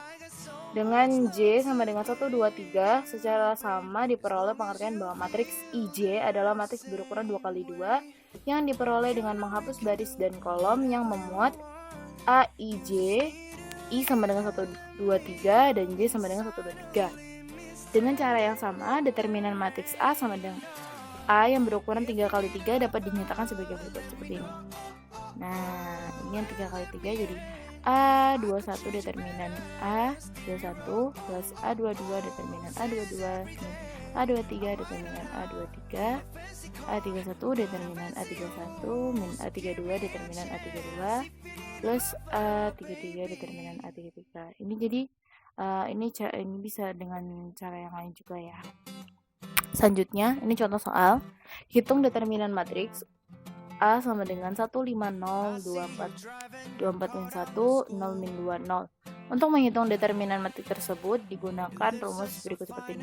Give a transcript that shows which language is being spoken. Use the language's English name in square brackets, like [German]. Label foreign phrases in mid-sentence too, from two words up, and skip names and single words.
[Indonesian] Dengan J sama dengan 1, 2, 3 secara sama diperoleh pengertian bahwa matriks IJ adalah matriks berukuran 2x2 yang diperoleh dengan menghapus baris dan kolom yang memuat AIJ, I sama dengan 1, 2, 3 dan J sama dengan 1, 2, 3. Dengan cara yang sama, determinan matriks A sama dengan A yang berukuran 3x3 dapat dinyatakan sebagai berikut seperti ini. Nah, ini yang 3x3 jadi A21 determinan A21 plus A22 determinan A22 A23 determinan A23 A31 determinan A31 min A32 determinan A32 plus A33 determinan A33. Ini jadi ini bisa dengan cara yang lain juga ya. Selanjutnya, ini contoh soal. Hitung determinan matriks A sama dengan 1, 5, 0, 24 min 1, 0 min 2, 0. Untuk menghitung determinan matriks tersebut digunakan rumus berikut seperti ini.